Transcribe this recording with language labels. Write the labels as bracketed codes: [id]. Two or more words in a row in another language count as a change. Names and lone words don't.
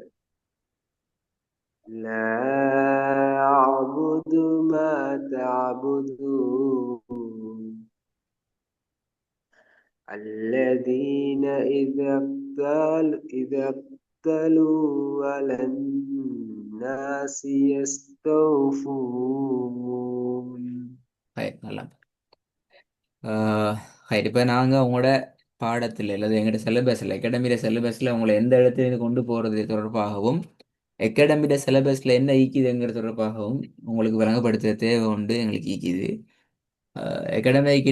[ar] لا أعبد ما تعبدون. الذين إذا ابتلوا على الناس يستوفون. [ta] ஹை, நல்லா. இப்போ நாங்கள் உங்களோட பாடத்தில் அல்லது எங்களோட சிலபஸில் அகாடமியில் சிலபஸில் உங்களை எந்த இடத்துல கொண்டு போகிறது தொடர்பாகவும் அகாடமியோட சிலபஸில் என்ன ஈக்குதுங்கிற தொடர்பாகவும் உங்களுக்கு விளங்கப்படுத்த தேவை உண்டு. எங்களுக்கு ஈக்குது. அகாடமிக்கிட